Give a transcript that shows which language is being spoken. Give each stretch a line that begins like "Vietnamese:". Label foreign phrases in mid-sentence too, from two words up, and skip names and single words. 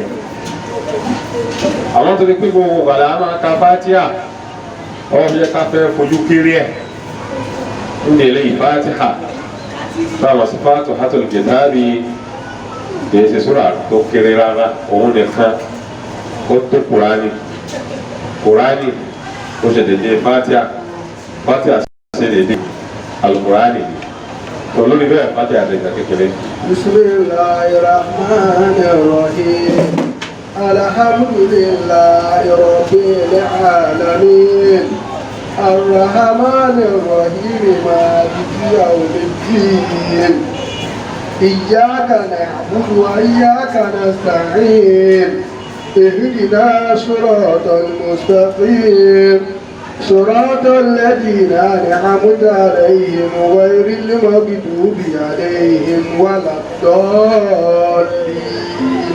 Yoruba: àwọn tó ti pín gbogbo gbàdá máa ka Fatiha ọwọ́ bí ẹ ká fẹ́ fojú kéré ẹ̀ ń lè Fatiha báwọn sí Fatihatul Kitabi kìí ṣe súrà tó kéré rárá òun nìkan ó tó Kùránì ó ṣe dédé Fatiha ṣe dédé Al-Qur'ani tó lórí bẹ́ẹ̀ Fatiha ṣe ìgbà kékeré.
Arabic: بسم الله الرحمن الرحيم. الحمد لله رب العالمين. الرحمن الرحيم. مالك يوم الدين. إياك نعبد وإياك نستعين اهدنا صراط المستقيم صراط الذين أنعمت عليهم غير المغضوب عليهم ولا الضالين